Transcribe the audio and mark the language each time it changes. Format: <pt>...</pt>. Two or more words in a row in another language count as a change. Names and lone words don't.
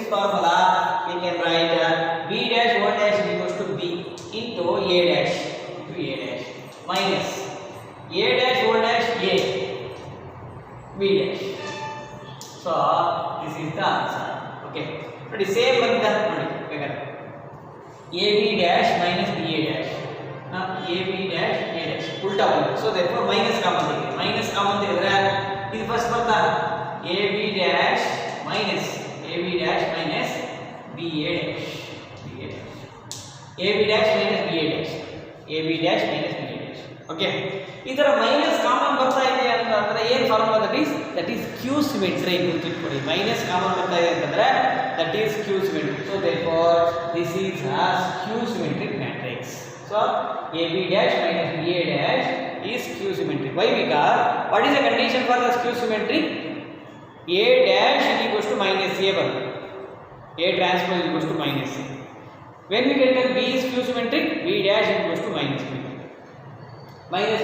<en>formula we can write b dash whole dash equals to b into a dash minus a dash whole dash a b dash so this is the answer okay but the same</en> <kn>ಬಂದಿದೆ ನೋಡಿ ಬೇಕಾದ್ರೆ</kn> <en>ab dash minus ba dash ab dash a dash</en> <kn>ಉಲ್ಟಾ ಬಂದಿದೆ</kn> <en>so therefore minus</en> <kn>ಕಾಮನ್ ತೆಗೆದ್ರೆ ಇದು ಫಸ್ಟ್ ಬರ್ತಾ</kn> <en>ab dash minus ba dash minus ba dash ab dash minus ba dash ab dash minus ba dash okay</en> <kn>ಇದರ ಮೈನಸ್ ಕಾಮನ್ ಬರ್ತಾ ಇದೆ ಅಂತಂದ್ರೆ ಏನು ಫಾರ್ಮುಲಾ</kn> <en>that is q symmetry</en> <kn>ಗುರುತಿಟ್ಕೊಳ್ಳಿ ಮೈನಸ್ ಕಾಮನ್ ಬರ್ತಾ ಇದೆ ಅಂತಂದ್ರೆ</kn> <en>that is q symmetry so therefore this is as q symmetric matrix so ab dash minus ba dash is q symmetric why because what is the condition for the q symmetric a dash is equals to minus a ಬರುತ್ತೆ a transpose is equals to minus a when we get that b is q symmetric b dash is equals to minus b minus</en>